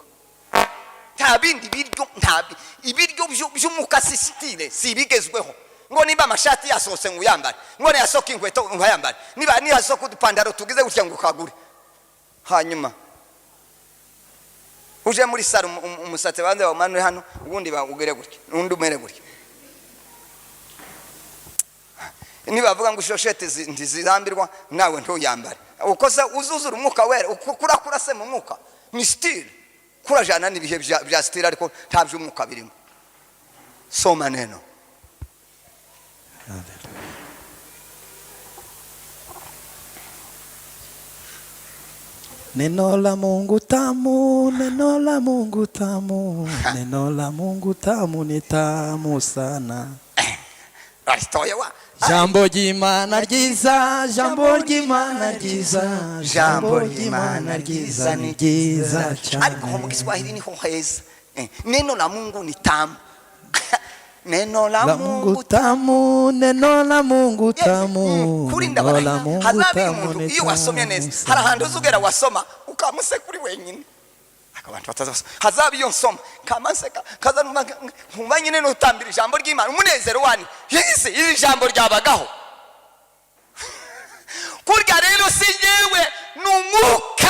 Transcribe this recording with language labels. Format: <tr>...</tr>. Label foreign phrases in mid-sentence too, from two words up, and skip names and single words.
<rw>Nta bindi ibiryo by'umwuka sisitire si bigezweho, ngo niba amashati yasohotse ngo uyambare, ngo yasohoka inkweto uyambare, niba yasohoka udupantaro tugize gutya ngo ukagure, hanyuma uje muri saro umusatsi banze bamanure hano, ubundi bagugere gutya, undi umere gutya. Niba bavuga ngo shoshete ntizirambirwa, nawe ntuyambare. Ukoza uzuzura umwuka wera, kurakura se mu mwuka ni style, kurajana n'ibihe bya style ariko nta by'umwuka birimo.</rw> <sw>Soma neno. Neno la Mungu tamu, neno la Mungu tamu, neno la Mungu tamu ni tamu sana.</sw> <rw>Jambo ry'Imana ryiza, jambo ry'Imana ryiza, jambo ry'Imana ryiza ni ryiza cyane. Ariko mu Kiswahili niho heza.</rw> <sw>Neno la Mungu ni tamu. Neno la Mungu tamu, neno la Mungu tamu,</sw> <rw>kurinda bana hazabi umuntu iyo wasomye neza, hari ahantu uzugera wasoma ukamuse kuri wenyine, akabantu bataza hazabi iyo nsoma kamaseka kaza ntumva nyine no utambira ijambo ry'Imana umunezero wani yise iri jambo ryabagaho. Kurya rero sinyewe n'umwuka.</rw>